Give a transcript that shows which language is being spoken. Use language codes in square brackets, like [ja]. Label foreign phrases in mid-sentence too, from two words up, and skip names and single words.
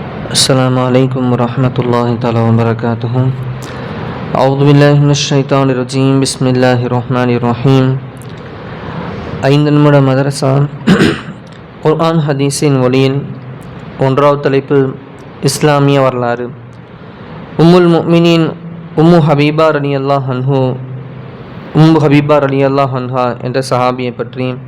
[ar] السلام عليكم ورحمة الله تعالى وبركاته. أعوذ بالله من الشيطان الرجيم. بسم الله الرحمن الرحيم. [ta] ஐந்து நிமிட மதரசா குர்ஆன் ஹதீஸின் ஒளியின் ஒன்றாவது தலைப்பு இஸ்லாமிய வரலாறு. [ar] أم المؤمنين [ta] உம்மு ஹபீபா [ar] رضي الله عنها [ta] என்ற சஹாபியை பற்றி.